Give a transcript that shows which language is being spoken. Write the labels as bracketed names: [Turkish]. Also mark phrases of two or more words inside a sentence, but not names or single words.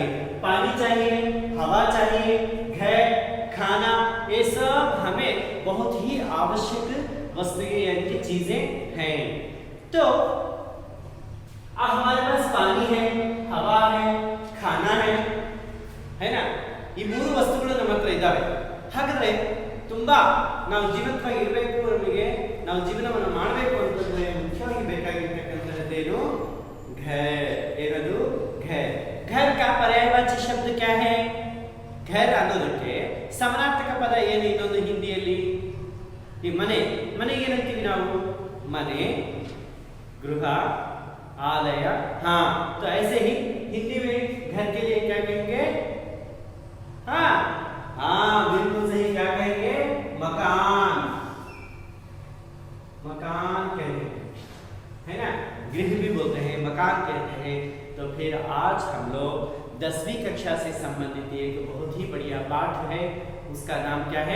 [Hindi] पानी चाहिए, हवा चाहिए, घर, खाना, ये सब हमें बहुत ही आवश्यक वस्तुएं यानी कि चीजें हैं। तो अब हमारे पास पानी है, हवा है, खाना है ना। [Kannada] ಈ ಮೂರು ವಸ್ತುಗಳು ನಮ್ಮ ಹತ್ರ ಇದ್ದಾವೆ। ಹಾಗಾದ್ರೆ ತುಂಬಾ ನಾವು ಜೀವಂತವಾಗಿ ಇರಬೇಕು, ನಮಗೆ ನಾವು ಜೀವನವನ್ನು ಮಾಡಬೇಕು ಅಂತಂದ್ರೆ ಮುಖ್ಯವಾಗಿ ಬೇಕಾಗಿರತಕ್ಕಂಥದ್ದೇನು? घर। ಏನದು? [Hindi] घर। घर का पर्यायवाची शब्द क्या है? [Kannada] घर ಅನ್ನೋದಕ್ಕೆ ಸಮಾನಾರ್ಥಕ ಪದ ಏನು ಇನ್ನೊಂದು ಹಿಂದಿಯಲ್ಲಿ? ಈ ಮನೆ, ಮನೆಗೆ ಏನಂತೀವಿ ನಾವು? ಮನೆ, ಗೃಹ, [Hindi] आलय। हाँ, तो ऐसे ही हिंदी में घर के लिए क्या कहेंगे? हाँ, हाँ, बिल्कुल सही, क्या कहेंगे? मकान। मकान कहते हैं, है ना। गृह भी बोलते हैं, मकान कहते हैं। तो फिर आज हम लोग 10वीं कक्षा से संबंधित एक बहुत ही बढ़िया पाठ है, उसका नाम क्या है?